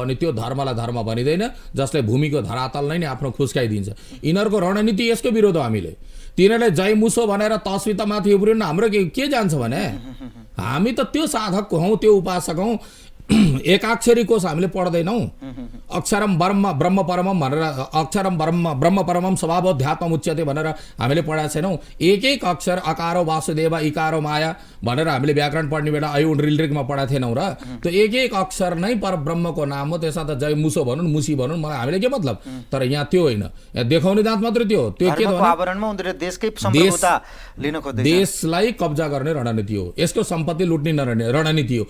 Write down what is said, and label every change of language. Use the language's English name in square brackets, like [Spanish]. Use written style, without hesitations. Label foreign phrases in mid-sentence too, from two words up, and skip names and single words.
[Nepali] अनि त्यो धर्मलाई धर्म भनिँदैन, जसले भूमिको धरातललाई नै आफ्नो खुस्काइदिन्छ। यिनीहरूको रणनीति यसको विरोध हो। हामीले तिनीहरूले जय मुसो भनेर तस्वितामाथि उब्रिनु हाम्रो के जान्छ भने हामी त त्यो साधक हौँ, त्यो उपासक हौँ। एकाक्षरी कोश हामीले पढ्दैनौँ। [Sanskrit] अक्षरम ब्रह्म परमम [Nepali] भनेर, [Sanskrit] अक्षरम ब्रह्म परमम स्वभावोध्यात्म उच्यते [Nepali] भनेर हामीले पढाएको छैनौँ। एक एक अक्षर [Sanskrit] अकारो वासुदेव इकारो माया [Nepali] भनेर हामीले व्याकरण पढ्ने बेला अयुण रिलरिकमा पढाएको थिएनौँ र त्यो एक एक अक्षर नै पर ब्रह्मको नाम हो। त्यसमा त जय मुसो भनौँ, मुसी भनौँ, मलाई हामीले के मतलब। तर यहाँ त्यो होइन, यहाँ देखाउने दाँत मात्रै त्यो हो। त्यो के देशलाई कब्जा गर्ने रणनीति हो, यसको सम्पत्ति लुट्ने रणनीति हो।